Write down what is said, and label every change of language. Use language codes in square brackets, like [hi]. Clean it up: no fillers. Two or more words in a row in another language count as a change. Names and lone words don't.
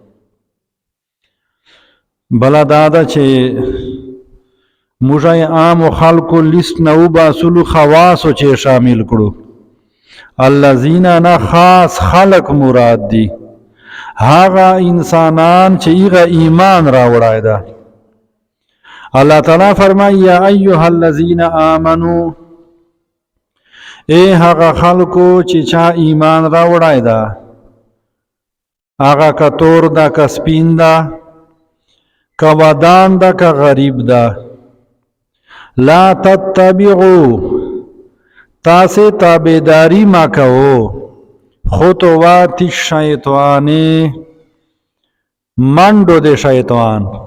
[ps] بله دا ده چې موږ یې عام خلکو لیست نه وباسلو، خواصو چې شامل کړو. الذین نه خاص خلق مراد دي، هغه انسانان چې هغه ایمان راوړای ده. اللہ تعالیٰ فرمائی [ar] یا ایوہ الذین آمنو، [ps] اے هغه خلکو چې چا ایمان راوړای ده، هغه که تور ده که سپین ده که ودان ده که غریب ده. [ar] لا تتبعو [ps] تاسې تابعداري ما کوو [ar] خطوات الشیطان [ps] منډو د شیطان.